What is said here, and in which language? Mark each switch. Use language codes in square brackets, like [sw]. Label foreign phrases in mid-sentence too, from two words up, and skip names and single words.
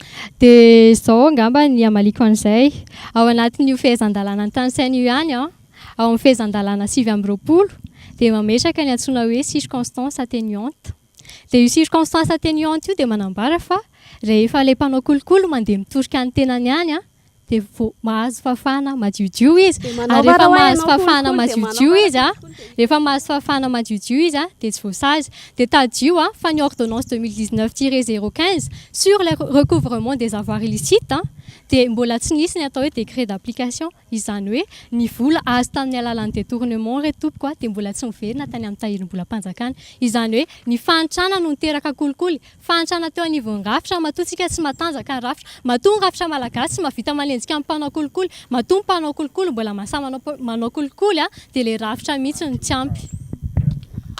[mg] dia izao angamba ny amaliko an'izay ao anatin'io fehezan-dalàna ny tanysaina io ihany ao amin'ny fehezan-dalàna 9/20 dia mametraka ny antsoina hoe [fr] circonstance atténuante [mg] dia io [fr] circonstance atténuante [mg] io dia manambara fa rehefa ilay mpanao kolikoly mandeha mitorika ny tenany ihany dia mahazo fafana madiodio izy ary rehefa mahazo fafana madiodio izy rehefa mahazo fafana madiodio izy dia tsy voasazy dia tadio fa ny ordonnance 2019-015 [fr] sur le recouvrement des avoirs illicites [mg] dia mbola tsy nisy ny atao hoe [fr] décret d'application [mg] izany hoe ny vola azo tamin'ny alalan'ny détournement reto tompoko dia mbola tsy miverina tany amin'ny tahirim-bola mpanjakana izany hoe ny fahantrana no niteraka kolikoly fahantrana teo anivon'ny rafitra matoantsika tsy matanjaka ny rafitra matoa ny rafitra malagasy tsy mahavita malenzika amin'ny mpanao kolikoly matoa ny mpanao kolikoly mbola mahasahy manao kolikoly dia le rafitra mihitsy ny tsy ampy